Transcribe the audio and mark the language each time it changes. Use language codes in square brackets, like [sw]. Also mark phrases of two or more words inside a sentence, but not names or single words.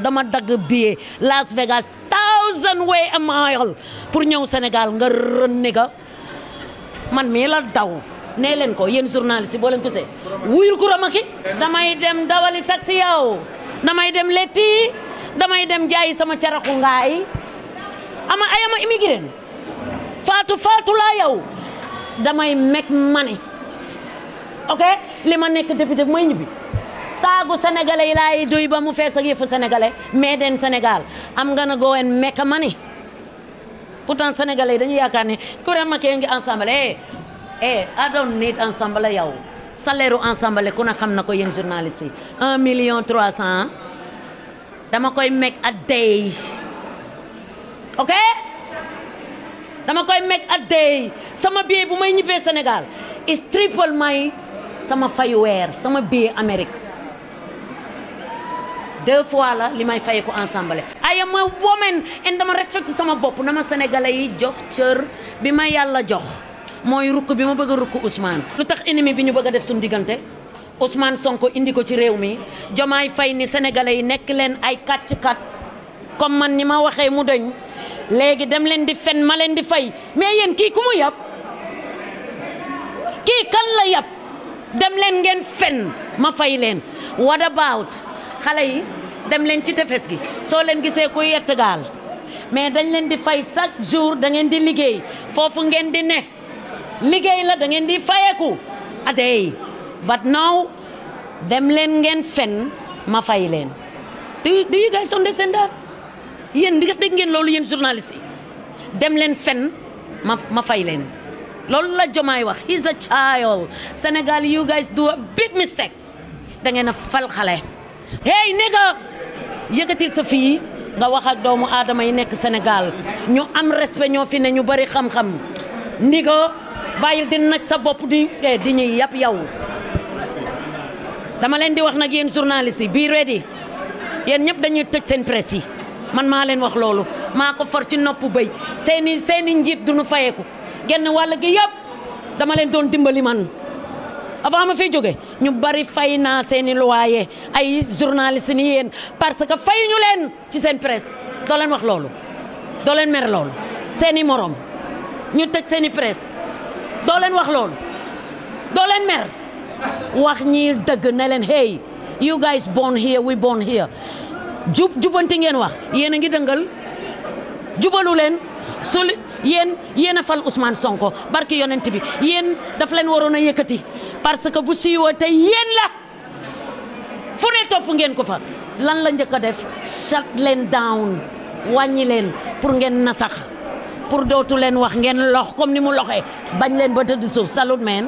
[wo] dama dagg billet Las Vegas 1000 way a mile pour ñëw Sénégal nga rënne ga man mii la daw nee leen ko yéen journaliste yi boo leen gisee wuyul Coura Macky damay dem dawali taxi yow damay dem letti damay dem jaayi sama caraxu ngaay ayama immigré faatu laa yow damay [en] make money [wo] ok li ma nekk député bu may ñibbi saagu sénégalais yi laay duy ba mu fees ak yëfu sénégalais mais den Sénégal am nga na [en] go and make money [wo] pourtant sénégalais yi dañu yaakaar ne Coura Macky ngi ensemble [en] I don't need ensemble [wo] yow salaire u ensemble ku na xam na ko yéen journaliste yi 1,300,000 dama koy [en] make a day [wo] ok dama koy [en] make a day [wo] sama billet bu may ñibbee Sénégal [en] is triple [wo] may sama fayu weer sama billet Amérique 2 fois la li may fay ko ensemble [en] I am a woman and [wo] dama respecte sama bopp na ma sénégalais yi jox cër bi ma yàlla jox mooy rukk bi ma bëgg a rukk Ousmane lu tax ennemi bi ñu bëgg a def suñu diggante Ousmane Sonko indi ko ci réew mi Diomaye Faye ni sénégalais yi nekk leen ay kàcc-kat comme man ni ma waxee mu dañ léegi dem leen di fen ma leen di fay mais yéen kii ku mu yab kii kan la yab dem leen ngeen fen ma fay leen [en] what about [wo] xale yi dem leen ci tefes gi soo leen gisee kuy yett gaal mais dañ leen di fay [fr] chaque jour [wo] da ngeen di liggéey foofu ngeen di ne liggéey la da ngeen di fayeku [en] a day but now [wo] dem leen ngeen fen ma fay leen [en] do you guys understand that [wo] yéen dégg ngeen loolu yéen journaliste yi dem leen fen ma fay leen loolu la Jomaay wax [en] he's a child [wo] Sénégal [en] you guys do a big mistake [wo] da ngeen a fal xale [en] hey nigga [wo] yëkkatil sa fii nga wax ak doomu aadama yi nekk Sénégal ñu am respect ñoo fi ne ñu bari xam-xam nigga bàyyil di nag sa bopp di ñuy yàpp yow dama leen di wax nag yéen journaliste yi [en] be ready [wo] yéen ñëpp dañuy tëj seen presse yi man maa leen wax loolu maa ko for ci nopp bëy seeni njiit duñu fayeeku genn wàll gi yëpp dama leen doon dimbali man avant ma fiy jóge ñu bari fay naa seeni loyer ay journaliste ni yéen [fr] parce que [wo] fayuñu leen ci seen presse doo leen wax loolu doo leen mer loolu seeni morom ñu tëj seeni presse doo leen wax loolu doo leen mer wax ñi dëgg ne leen [en] hey you guys born here we born here [wo] jubanti ngeen wax yéen a ngi dëngal jubalu leen su yéen a fal Ousmane Sonko barki yonent bi yéen daf leen waroon a yëkkati [fr] parce que [wo] bu siiwoo tey yéen la fu ne topp ngeen ko fa lan la njëkk a def shut leen down wàññi leen pour ngeen nasax pour dootu leen wax ngeen lox comme ni mu loxee bañ leen ba tëdd suuf salut meen